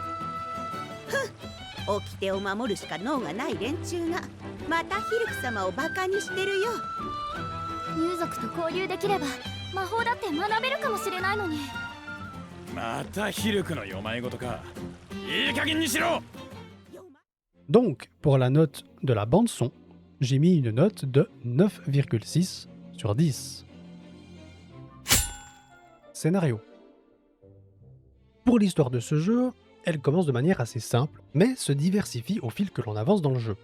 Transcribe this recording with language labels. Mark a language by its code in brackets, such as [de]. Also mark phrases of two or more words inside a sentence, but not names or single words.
[ja] 掟を守るしか能がない連中がまたヒルク様をバカにしてるよ。竜族と交流できれば魔法だって学べるかもしれないのに。またヒルクの世まいごとか。いい加減にしろ。 [fr] Donc, pour la note de la bande son, j'ai mis une note de 9,6 sur 10. Scénario. Pour l'histoire de ce jeu, elle commence de manière assez simple, mais se diversifie au fil que l'on avance dans le jeu.